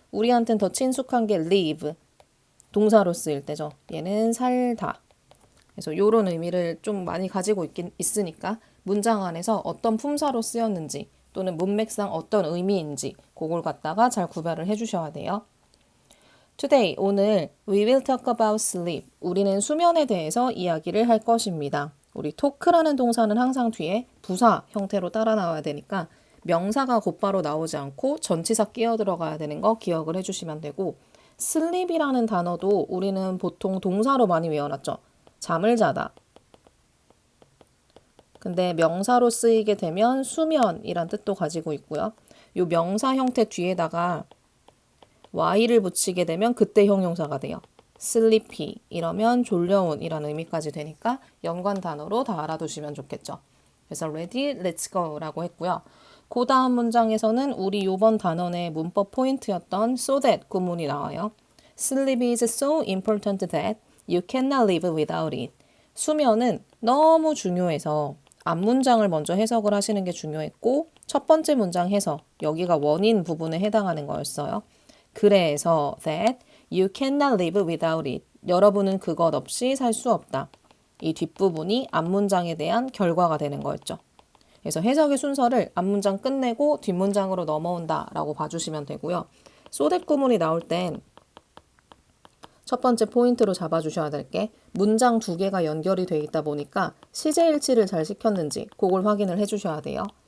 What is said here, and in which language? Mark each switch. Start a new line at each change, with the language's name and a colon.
Korean: 우리한테는 더 친숙한 게 live, 동사로 쓰일 때죠. 얘는 살다. 그래서 이런 의미를 좀 많이 가지고 있으니까 문장 안에서 어떤 품사로 쓰였는지 또는 문맥상 어떤 의미인지 그걸 갖다가 잘 구별을 해주셔야 돼요.
English: Today,
Korean: 오늘
English: we will talk about sleep.
Korean: 우리는 수면에 대해서 이야기를 할 것입니다. 우리 talk라는 동사는 항상 뒤에 부사 형태로 따라 나와야 되니까 명사가 곧바로 나오지 않고 전치사 끼어 들어가야 되는 거 기억을 해주시면 되고 sleep이라는 단어도 우리는 보통 동사로 많이 외워놨죠. 잠을 자다. 근데 명사로 쓰이게 되면 수면이란 뜻도 가지고 있고요. 이 명사 형태 뒤에다가 y를 붙이게 되면 그때 형용사가 돼요. sleepy 이러면 졸려온 이라는 의미까지 되니까 연관 단어로 다 알아두시면 좋겠죠. 그래서
English: ready, let's go
Korean: 라고 했고요. 그 다음 문장에서는 우리 요번 단원의 문법 포인트였던 so that 구문이 나와요.
English: Sleep is so important that you cannot live without it.
Korean: 수면은 너무 중요해서 앞문장을 먼저 해석을 하시는 게 중요했고 첫 번째 문장 해석, 여기가 원인 부분에 해당하는 거였어요. 그래서
English: that you cannot live without it.
Korean: 여러분은 그것 없이 살 수 없다. 이 뒷부분이 앞문장에 대한 결과가 되는 거였죠. 그래서 해석의 순서를 앞문장 끝내고 뒷문장으로 넘어온다 라고 봐주시면 되고요. so that 구문이 나올 땐 첫 번째 포인트로 잡아주셔야 될 게 문장 두 개가 연결이 돼 있다 보니까 시제일치를 잘 시켰는지 그걸 확인을 해주셔야 돼요.